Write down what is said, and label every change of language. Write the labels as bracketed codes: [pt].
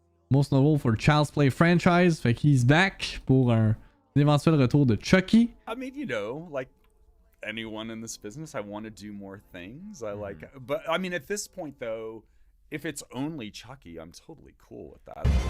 [en] Most notable for Child's Play franchise. [fr] Fait qu'il back pour un éventuel retour de Chucky. [en] I mean, you know, like anyone in this business, I want to do more things. But I mean, at this point, though, if it's only Chucky, I'm totally cool with that.